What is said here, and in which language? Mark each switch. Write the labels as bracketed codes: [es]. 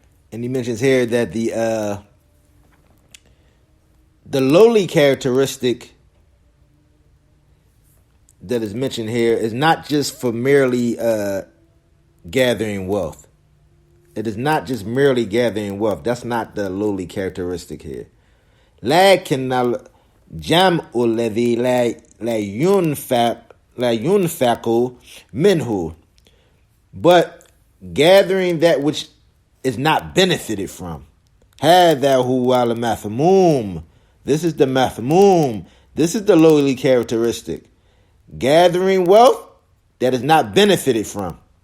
[en] And he mentions here that the lowly characteristic that is mentioned here is not just for merely gathering wealth. It is not just merely gathering wealth. That's not the lowly characteristic here. [ar] لكن الجمع الذي لا ينفق منه. [en] But gathering that which is not benefited from. [ar] هذا هو المذموم. [en] This is the mathmum. This is the lowly characteristic. Gathering wealth that is not benefited from.